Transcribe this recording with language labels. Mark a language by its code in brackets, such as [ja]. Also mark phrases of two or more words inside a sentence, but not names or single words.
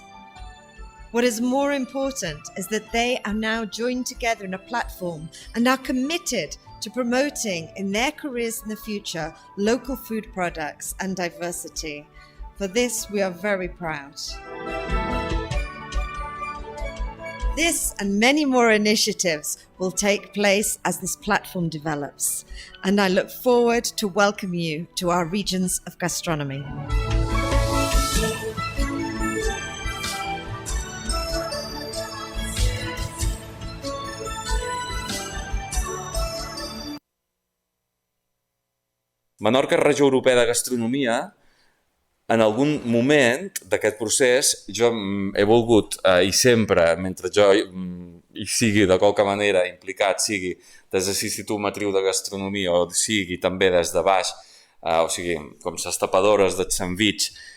[en] What is more important is that they are now joined together in a platform and are committed to promoting in their careers in the future local food products and diversity. For this, we are very proud. This and many more initiatives will take place as this platform develops, and I look forward to welcoming you to our regions of gastronomy. [ca] Menorca, regió europea de gastronomia. En algun moment d'aquest procés jo he volgut, i sempre, mentre jo hi sigui de qualque manera implicat, sigui des de l'Institut Matriu de Gastronomia o sigui també des de baix, o sigui, com les tapadores de sandvitx,